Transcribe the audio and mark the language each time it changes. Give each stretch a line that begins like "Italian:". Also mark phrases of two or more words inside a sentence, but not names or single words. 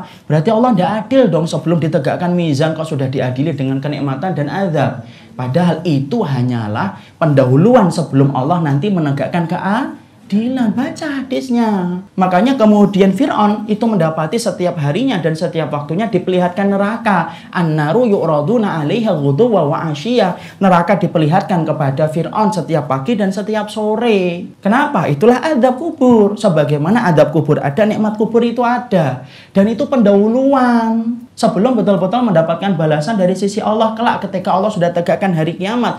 Indonesian: Berarti Allah tidak adil dong, sebelum ditegakkan mizan kok sudah diadili dengan kenikmatan dan adab. Padahal itu hanyalah pendahuluan sebelum Allah nanti menegakkan keadilan. Baca hadisnya. Makanya kemudian Fir'aun itu mendapati setiap harinya dan setiap waktunya diperlihatkan neraka.
Arabic: النار يعرضون عليها غدوا وعشيا.
Indonesian: Neraka diperlihatkan kepada Fir'aun setiap pagi dan setiap sore. Kenapa? Itulah adab kubur. Sebagaimana adab kubur ada, nikmat kubur itu ada. Dan itu pendahuluan sebelum betul-betul mendapatkan balasan dari sisi Allah kelak ketika Allah sudah tegakkan hari kiamat.